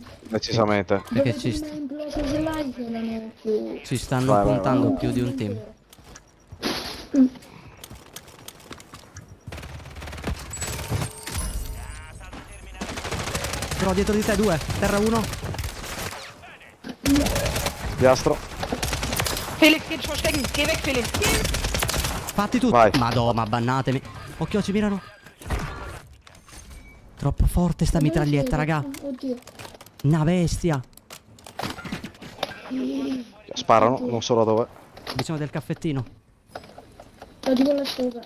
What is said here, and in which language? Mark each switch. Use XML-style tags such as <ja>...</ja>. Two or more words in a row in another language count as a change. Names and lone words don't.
<it>decisamente. Perché ci stanno puntando più di un team. Però dietro di te 2, terra 1. Piastro.</it> <de>Felix, geht verstecken. Geh weg, Felix.</de> <it>Fatti tutti. Vai. Madonna, bannatemi. Occhio, ci mirano. Troppo forte sta mitraglietta, raga. Oddio. Una bestia. Sparano, non so da dove. Ho bisogno del caffettino. Lo dico là sopra.</it>